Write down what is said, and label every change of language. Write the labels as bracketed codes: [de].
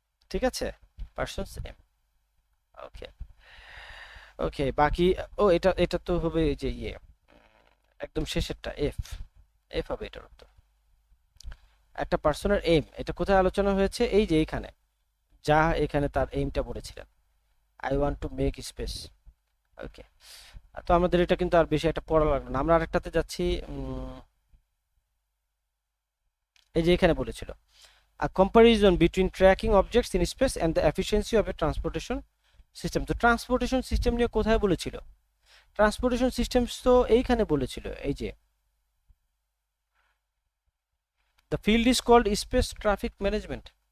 [bn] ঠিক আছে, persons M. ওকে, ওকে, বাকি, ও এটা এটা তো হবে এই যে ইয়ে, একদম শেষেরটা, এফ। এফ হবে এটার উত্তর। একটা পার্সনের এম, এটা কোথায় আলোচনা হয়েছে? এই যে এইখানে, যা এখানে তার এইমটা বলেছিলেন, [en] I want to make space. [bn] ওকে, তো আমাদের এটা কিন্তু আর বেশি একটা পড়া লাগলো না, আমরা আরেকটাতে যাচ্ছি। এই যে এখানে বলেছিল, [en] a comparison between tracking objects in space and the efficiency of a transportation system। [bn] তো ট্রান্সপোর্টেশন সিস্টেম নিয়ে কোথায় বলেছিল? ট্রান্সপোর্টেশন সিস্টেম তো এইখানে বলেছিল, এই যে [en] The field is called space traffic management.